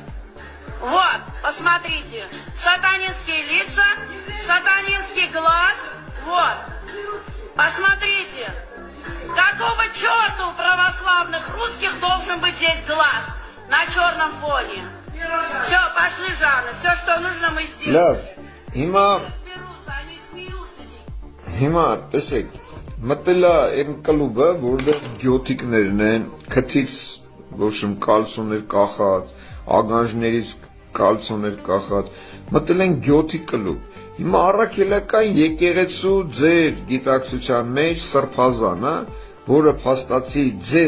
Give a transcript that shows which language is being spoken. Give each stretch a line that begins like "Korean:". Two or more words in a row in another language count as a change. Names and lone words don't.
Russian: Вот, посмотрите, сатанинские лица, сатанинский глаз, вот. Посмотрите, какого черта у православных русских должен быть здесь глаз на черном фоне? Все, пошли, Жанна, все, что нужно, мы сделаем.
Armenian: Լավ, հիմա
Russian: Они смеются.
Armenian: Հիմա տեսեք, մտելա այն կլուբը, որտեղ գյոթիկներն են, քթից ոչմ կալսոներ կախած, ագանջներից կալսոներ կախած, մտել են գյոթիկ կլուբ։ Հիմա առաքելական եկեղեցու ձեր գիտակցության մեջ Սրբազանը, որը փաստացի ձեզ